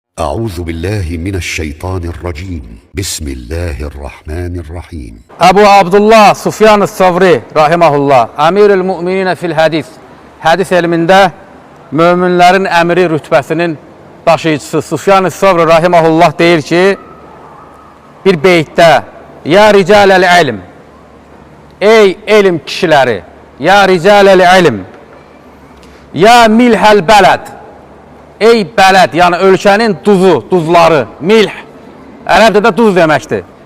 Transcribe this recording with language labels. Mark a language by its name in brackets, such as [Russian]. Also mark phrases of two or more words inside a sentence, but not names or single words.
[Arabic] أعوذ بالله من الشيطان الرجيم بسم الله الرحمن الرحيم [Azerbaijani] Əbu Abdullah Sufyan Savri rahimehullah [Arabic] أمير المؤمنين في الحديث. [Azerbaijani] Hadis elmində möminlərin əmri rütbəsinin daşıyıcısı Sufyan Savri rahimehullah deyir ki, bir beytdə: [Arabic] يا رجال العلم, [Azerbaijani] ey elm kişiləri, [Arabic] يا رجال العلم، يا ملح البلد, [Azerbaijani] ey bələd, yəni ölkənin duzu, duzları, milh, ərəbdə duz deməkdir.